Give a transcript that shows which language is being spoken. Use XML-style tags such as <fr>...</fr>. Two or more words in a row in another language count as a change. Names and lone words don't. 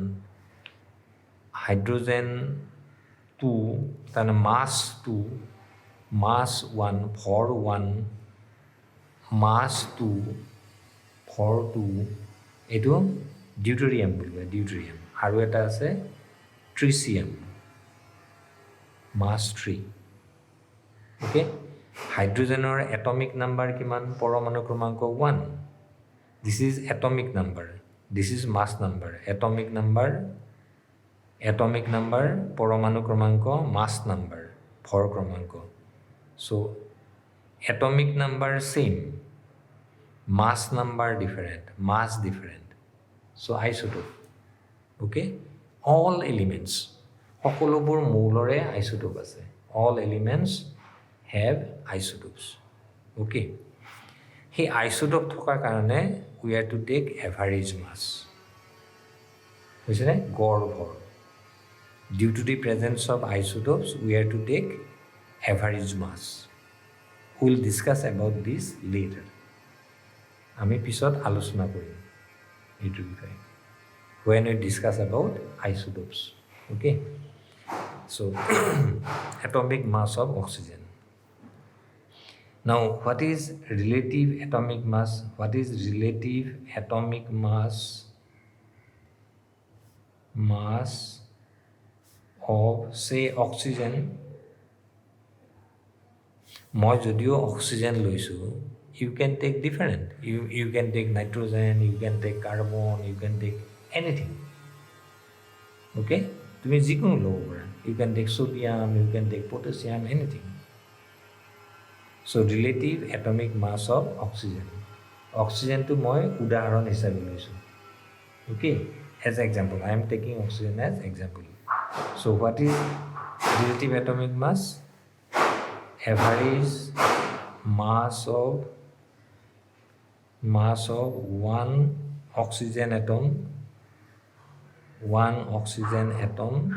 <as>হাইড্ৰোজেন 2, তাৰমানে মাছ 2, মাছ 1, ভৰ 1, মাছ 2, ভৰ 2. এইটো ডিউটেৰিয়াম বুলিবা, ডিউটেৰিয়াম. আৰু এটা আছে ট্ৰিচিয়াম, মাছ 3.</as> <en>Okay,</en> <as>হাইড্ৰোজেনৰ এটমিক নাম্বাৰ কিমান পৰমাণু ক্ৰমাংক</as> <en>1 this is atomic number this is mass number atomic number</en> <as>পৰমাণু ক্ৰমাংক</as> <en>mass number</en> <as>ভৰ ক্ৰমাংক</as> <en>so atomic number same mass number different mass different so isotope okay all elements</en> <as>সকলোবোৰ মৌলৰে isotope আছে</as> <en>all elements have isotopes okay he isotope</en> <as>থকাৰ কাৰণে</as> <en>we have to take average mass</en> <as>বুঝিলে গড় ভৰ</as> <en>due to the presence of isotopes we have to take average mass we will discuss about this later</en> <as>আমি পিছত আলোচনা কৰিম এইটো বিষয়ে</as> <en>when we discuss about isotopes okay so atomic mass of oxygen now what is relative atomic mass what is relative atomic mass of say oxygen</en> <as>মই যদিও oxygen লৈছো</as> <en>you can take different you can take nitrogen you can take carbon you can take anything okay</en> <as>তুমি যিকোনো লব পাৰা</as> <en>you can take sodium you can take potassium anything so relative atomic mass of oxygen to</en> <as>মই উদাহৰণ হিচাপে লৈছো</as> <en>okay as example I am taking oxygen as example so what is relative atomic mass average mass of one oxygen atom</en>